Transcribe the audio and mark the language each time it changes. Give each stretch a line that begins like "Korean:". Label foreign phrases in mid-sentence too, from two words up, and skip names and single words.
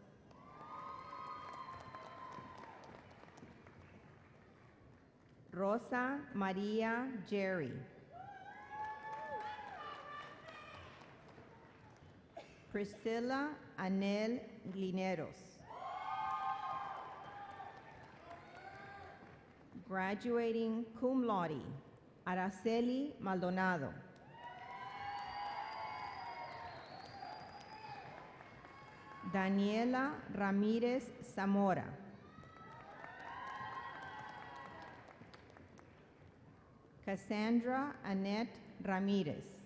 English: Rosa Maria Jerry. Priscilla Anel Lineros. Graduating
Latin: cum laude,
English: Araceli Maldonado. Daniela Ramírez Zamora. Cassandra Annette Ramirez.